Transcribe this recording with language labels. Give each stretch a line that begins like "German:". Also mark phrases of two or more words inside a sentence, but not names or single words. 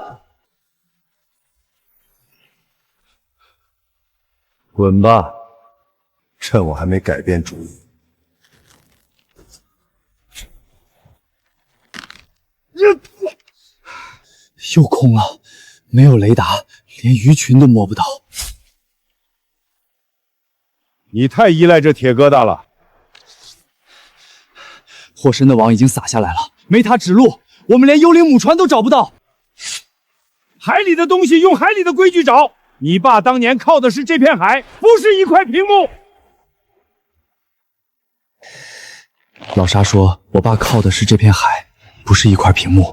Chinese: 滾吧，趁我還沒改變主意。又空了，沒有雷達，連魚群都摸不到。你太依賴這鐵疙瘩了。霍深的網已經撒下來了，沒他指路，我們連幽靈母船都找不到。海裡的東西用海裡的規矩找。你爸當年靠的是這片海，不是一塊屏幕。老沙說，我爸靠的是這片海，不是一塊屏幕。